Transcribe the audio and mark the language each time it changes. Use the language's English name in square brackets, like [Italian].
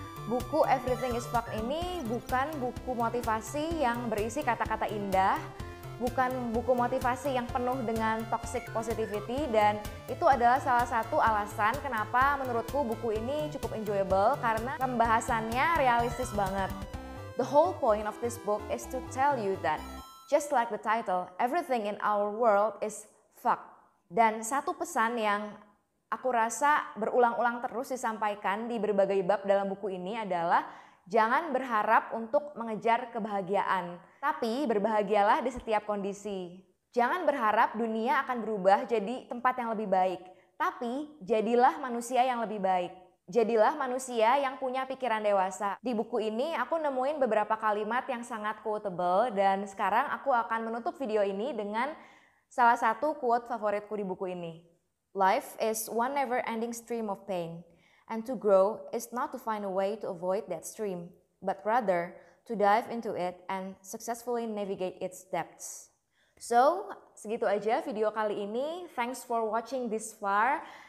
[Indonesian] Buku Everything is Fuck ini bukan buku motivasi yang berisi kata-kata indah, bukan buku motivasi yang penuh dengan toxic positivity, dan itu adalah salah satu alasan kenapa menurutku buku ini cukup enjoyable karena pembahasannya realistis banget. [English] The whole point of this book is to tell you that just like the title, everything in our world is fuck. [Indonesian] Dan satu pesan yang aku rasa berulang-ulang terus disampaikan di berbagai bab dalam buku ini adalah jangan berharap untuk mengejar kebahagiaan, tapi berbahagialah di setiap kondisi. Jangan berharap dunia akan berubah jadi tempat yang lebih baik, tapi jadilah manusia yang lebih baik. Jadilah manusia yang punya pikiran dewasa. Di buku ini aku nemuin beberapa kalimat yang sangat quotable, dan sekarang aku akan menutup video ini dengan salah satu quote favoritku di buku ini. [English] Life is one never-ending stream of pain, and to grow is not to find a way to avoid that stream, but rather to dive into it and successfully navigate its depths. So, [Indonesian] segitu aja video kali ini. [English] Thanks for watching this far.